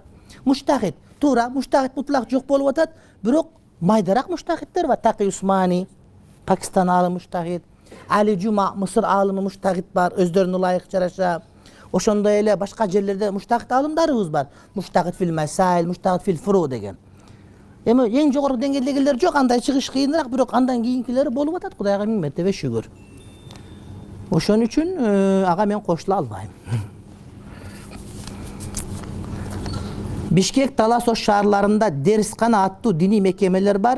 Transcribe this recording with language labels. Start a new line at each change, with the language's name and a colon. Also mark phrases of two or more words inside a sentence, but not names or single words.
Kyrgyz: Муштахид, туура,
Arabic: مجتهد مطلق
Kyrgyz: жок болуп атат, бирок майдарак муштахидтер бар. Таки Усмани, Пакистан алымы муштахид. Али Жума, Мısır алымы муштахид бар, өздөрүнө ылайык жараша. Ошондой эле башка жерлерде муштахид алымдарыбыз бар.
Arabic: مجتهد في المسائل مجتهد في الفروع деген.
Kyrgyz: Эми эң жогорку деңгээлдегилер жок, андай чыгыш кыйыныраак, бирок андан кийинкилери болуп атат. Кудайга миң мертебе шүгүр. Ошон үчүн ага мен кошула албайм. Бишкек, Талас Ош шаарларында Дерискана аттуу диний мекемелер бар.